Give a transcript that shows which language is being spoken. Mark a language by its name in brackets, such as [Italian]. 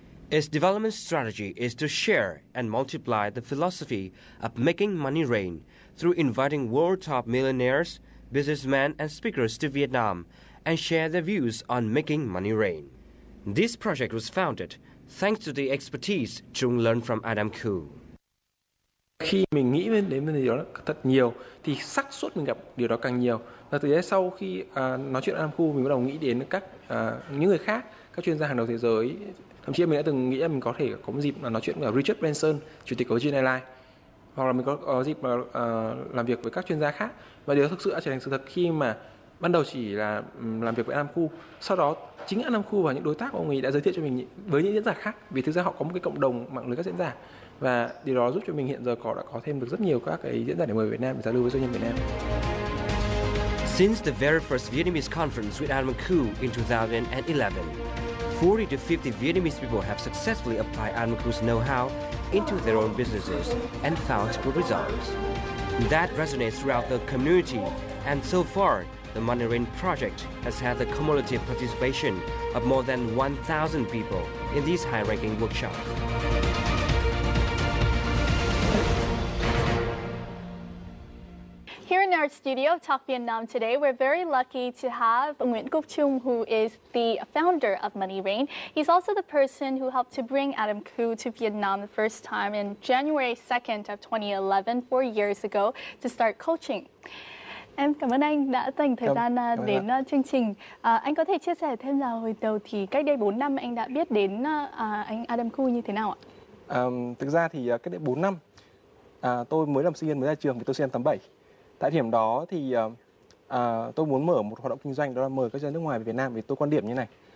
[English] Its development strategy is to share and multiply the philosophy of making money rain through inviting world top millionaires, businessmen, and speakers to Vietnam and share their views on making money rain. This project was founded thanks to the expertise Chung learned from Adam Khoo. [Vietnamese] Khi mình nghĩ đến vấn đề đó thật nhiều thì xác suất mình gặp điều đó càng nhiều. Và từ đấy sau khi nói chuyện với Adam Khoo, mình bắt đầu nghĩ đến những người khác, các chuyên gia hàng đầu thế giới. Thậm chí mình đã từng nghĩ là mình có thể có một dịp nói chuyện với Richard Branson, chủ tịch của Virgin Airlines, hoặc là mình có dịp làm việc với các chuyên gia khác. Và điều đó thực sự đã trở thành sự thật khi mà ban đầu chỉ là làm việc với Adam Khoo, sau đó chính Adam Khoo và những đối tác của ông ấy đã giới thiệu cho mình với những diễn giả khác, vì thực ra họ có một cái cộng đồng mạng lưới các diễn giả, và điều đó giúp cho mình hiện giờ đã có thêm được rất nhiều các cái diễn giả để mời Việt Nam để giao lưu với doanh nhân Việt Nam. [English] Since the very first Vietnamese conference with Adam Khoo in 2011, 40 to 50 Vietnamese people have successfully applied Adam Khoo's know-how into their own businesses and found good results. That resonates throughout the community, and so far, the Money Rain project has had the cumulative participation of more than 1,000 people in these high-ranking workshops. Here in our studio, Talk Vietnam today, we're very lucky to have Nguyễn Quốc Trung, who is the founder of Money Rain. He's also the person who helped to bring Adam Khoo to Vietnam the first time in January 2nd of 2011, 4 years ago, to start coaching. [Vietnamese] Em cảm ơn anh đã dành thời gian đến chương trình. Anh có thể chia sẻ thêm là hồi đầu thì cách đây 4 năm anh đã biết đến anh Adam Khoo như thế nào ạ? Thực ra thì cách đây 4 năm, tôi mới làm sinh viên mới ra trường, thì tôi sinh năm 87. Tại điểm đó thì tôi muốn mở một hoạt động kinh doanh, đó là mời các doanh nhân nước ngoài về Việt Nam, vì tôi quan điểm như này.